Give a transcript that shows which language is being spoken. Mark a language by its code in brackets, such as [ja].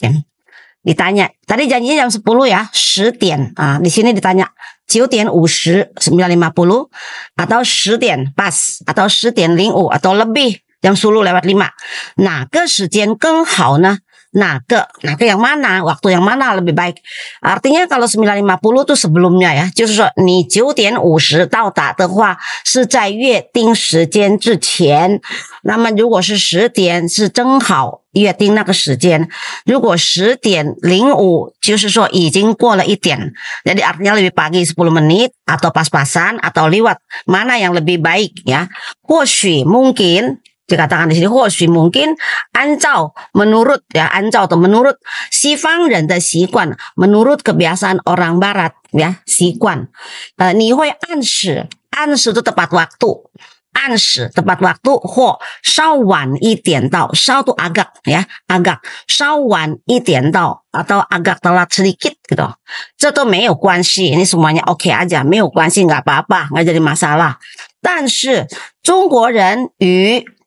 [id] Ya. Ditanya. Tadi janjinya jam 10 ya. 10 点.Nah, di sini ditanya. 9点50, 9.50. Atau 10 点 pas. Atau 10点05. Atau lebih. Jam 10 lewat 5. [zh] 哪个时间更好呢? 哪个 [id] yang mana, waktu yang mana lebih baik. Artinya kalau 9.50 itu sebelumnya ya, [zh] 就是说你9点50到达的话是在约定时间之前，那么如果是10点是正好约定那个时间，如果10点05就是说已经过了1点， [id] jadi artinya lebih pagi 10 menit atau pas-pasan atau lewat, mana yang lebih baik ya. [zh] 或许 [id] mungkin dikatakan di sini 或许 mungkin [zh] 按照 [id] menurut ya 按照 atau menurut [zh] 西方人的习惯 [id] menurut kebiasaan orang barat ya [zh] 习惯你会按时 [id] itu tepat waktu [zh] 按时 [id] tepat waktu [zh] 或稍晚一点到 [id] 稍 itu agak ya agak [zh] 稍晚一点到 [id] atau agak telat sedikit gitu [zh] 这都没有关系 [id] ini semuanya oke aja [zh] 没有关系 [id] nggak apa-apa nggak jadi masalah [zh] 但是中国人与